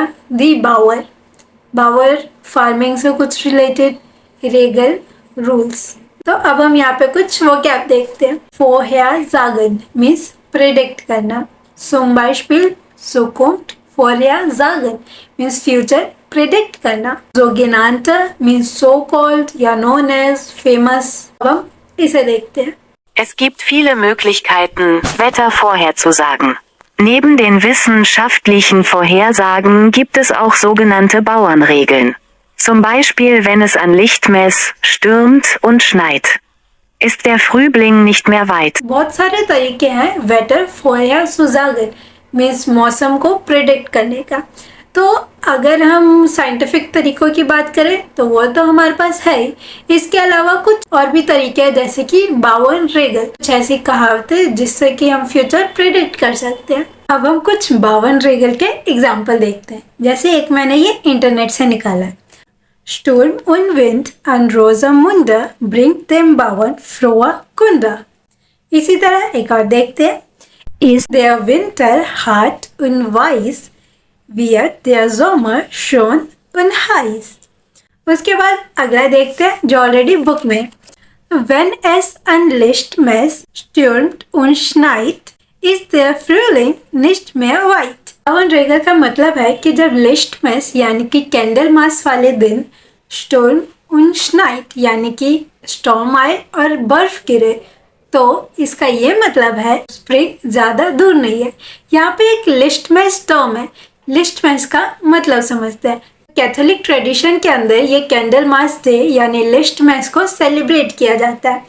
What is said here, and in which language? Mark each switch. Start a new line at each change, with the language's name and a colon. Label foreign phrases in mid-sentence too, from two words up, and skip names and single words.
German: die Bauer, Bauer
Hindi: फार्मिंग से कुछ रिलेटेड, रेगल रूल्स। तो अब हम यहाँ पे कुछ वो क्या देखते हैं। फोरहेरसागन
English: means predict
Hindi: करना।
German: zum Beispiel Zukunft vorhersagen
English: means future predict
German: करना।
English: sogenannte मीन्स so called या known as, famous।
Hindi: अब हम इसे देखते हैं।
German: Es gibt viele Möglichkeiten, Wetter vorherzusagen. Neben den wissenschaftlichen Vorhersagen gibt es auch sogenannte Bauernregeln. Zum Beispiel, wenn es an Lichtmess, stürmt und schneit, ist der Frühling nicht mehr weit.
Hindi: बहुत सारे तरीके हैं
German: Wetter vorhersagen
Hindi: मीन्स मौसम को प्रेडिक्ट करने का। तो अगर हम साइंटिफिक तरीकों की बात करें तो वो तो हमारे पास है ही। इसके अलावा कुछ और भी तरीके हैं जैसे कि
German: Bauern Regel,
Hindi: कुछ ऐसी कहावतें जिससे कि हम
English: future predict
Hindi: कर सकते हैं। अब हम कुछ
German: Bauern Regel
Hindi: के एग्जाम्पल देखते हैं। जैसे एक मैंने ये इंटरनेट से निकाला है।
German: Sturm und Wind an Rosamunde bringt dem Bauern frohe Kunde।
Hindi: इसी तरह एक और देखते हैं।
German: Ist der Winter hart und weiß, wird der Sommer schön und heiß।
Hindi: उसके बाद अगला देखते हैं जो ऑलरेडी बुक में।
German: Wenn es ein Lichtmess stürmt und schneit, ist der Frühling nicht mehr weit।
Hindi: सावन रेगर का मतलब है कि जब लिस्टमेस यानी कि
English: candle mass
Hindi: वाले दिन स्टॉर्म
German: und schneit
Hindi: यानी कि स्टॉर्म आए और बर्फ गिरे, तो इसका ये मतलब है स्प्रिंग ज्यादा दूर नहीं है। यहाँ पे एक लिस्टमेस टर्म है, लिस्टमेस का मतलब समझते हैं।
English: Catholic tradition
Hindi: के अंदर ये
English: candle mass day
Hindi: यानी लिस्टमेस को सेलिब्रेट किया जाता है।